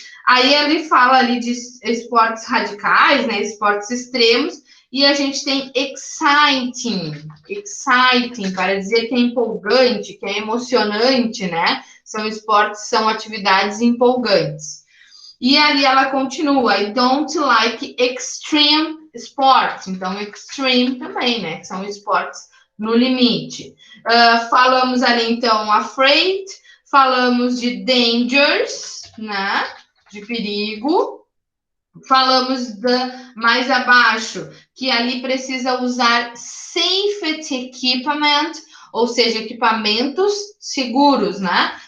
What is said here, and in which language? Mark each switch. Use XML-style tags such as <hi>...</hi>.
<pt>Aí ele fala ali de esportes radicais, né? Esportes extremos. E a gente tem exciting, para dizer que é empolgante, que é emocionante, né? São esportes, são atividades empolgantes. E ali ela continua,</pt> <en>I don't like extreme sports.</en> <pt>Então, extreme também, né? Que são esportes no limite. Falamos ali, então, afraid, falamos de dangers, né? De perigo. Falamos mais abaixo, que ali precisa usar safety equipment, ou seja, equipamentos seguros, né?</pt>